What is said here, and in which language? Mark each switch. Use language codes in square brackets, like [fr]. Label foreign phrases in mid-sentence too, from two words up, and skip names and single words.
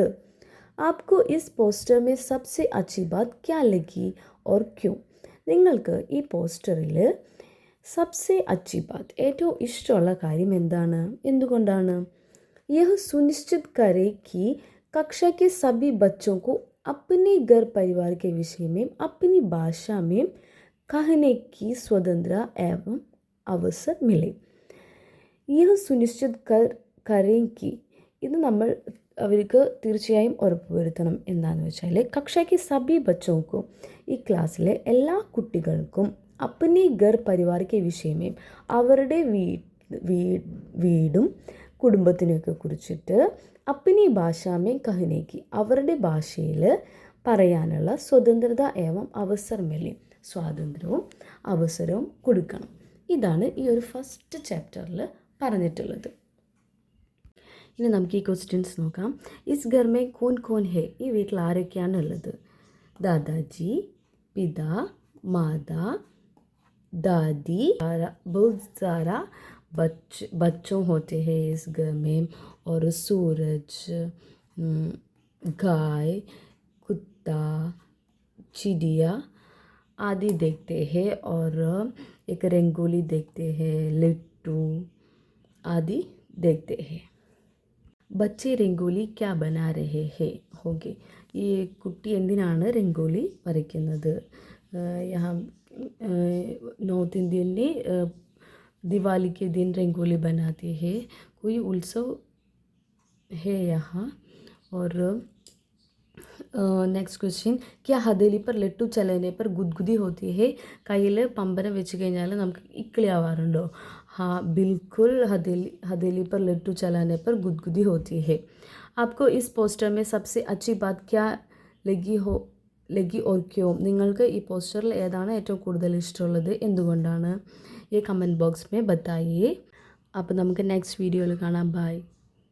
[hi] आपको इस पोस्टर में सबसे अच्छी बात क्या लगी और क्यों. [ml] നിങ്ങൾക്ക് ഈ പോസ്റ്ററിൽ [hi] सबसे अच्छी बात [ml] ഏറ്റവും ഇഷ്ടമുള്ള കാര്യം എന്താണ്, എന്തുകൊണ്ടാണ്? [hi] यह सुनिश्चित करें कि कक्षा के सभी बच्चों को अपने घर परिवार के विषय में अपनी भाषा में कहने की स्वतंत्रता एवं अवसर मिले. यह सुनिश्चित करें कि [ml] ഇത് നമ്മൾ അവർക്ക് തീർച്ചയായും ഉറപ്പുവരുത്തണം. എന്താണെന്ന് വെച്ചാൽ [hi] कक्षा के सभी बच्चों, [ml] ഈ ക്ലാസ്സിലെ എല്ലാ കുട്ടികൾക്കും [hi] अपने घर परिवार के विषय में [ml] അവരുടെ വീടും കുടുംബത്തിനെയൊക്കെ കുറിച്ചിട്ട് [hi] अपनी भाषा में कहने [ml] അവരുടെ ഭാഷയിൽ പറയാനുള്ള [hi] स्वतंत्रता एवं अवसर मिले, [ml] സ്വാതന്ത്ര്യവും അവസരവും കൊടുക്കണം. ഇതാണ് ഈ ഒരു ഫസ്റ്റ് ചാപ്റ്ററിൽ പറഞ്ഞിട്ടുള്ളത്. ഇനി നമുക്ക് ഈ ക്വസ്റ്റ്യൻസ് നോക്കാം. [hi] इस घर में कौन है. [ml] ഈ വീട്ടിൽ ആരൊക്കെയാണ് ഉള്ളത്? [hi] दादाजी, पिता, माता, दादी, बहुत सारा बच्चों होते हैं इस घर में, और सूरज, गाय, कुत्ता, चिड़िया आदि देखते हैं, और एक रंगोली देखते हैं, लिट्टू आदि देखते हैं. बच्चे रंगोली क्या बना रहे हैं होंगे. [ml] ഈ കുട്ടി എന്തിനാണ് രംഗോലി വരയ്ക്കുന്നത്? [hi] यहाँ [en] north Indian [hi] ने दिवाली के दिन रंगोली बनाते हैं. कोई उत्सव है यहाँ. और [en] next question, [hi] क्या हथेली पर लट्टू चलने पर गुदगुदी होती है. [ml] കയ്യിൽ പമ്പരം വെച്ച് കഴിഞ്ഞാൽ നമുക്ക് ഇക്കിളി ആവാറുണ്ടോ? [hi] हाँ बिल्कुल, हथेली पर लट्टू चलाने पर गुदगुदी होती है. आपको इस पोस्टर में सबसे अच्छी बात क्या लगी और क्यों. [ml] നിങ്ങൾക്ക് ഈ പോസ്റ്ററിൽ ഏതാണ് ഏറ്റവും കൂടുതൽ ഇഷ്ടമുള്ളത്, എന്തുകൊണ്ടാണ്? [hi] ഈ [en] comment box [hi] में बताइये. [ml] അപ്പോൾ നമുക്ക് നെക്സ്റ്റ് വീഡിയോയിൽ കാണാം. ബൈ.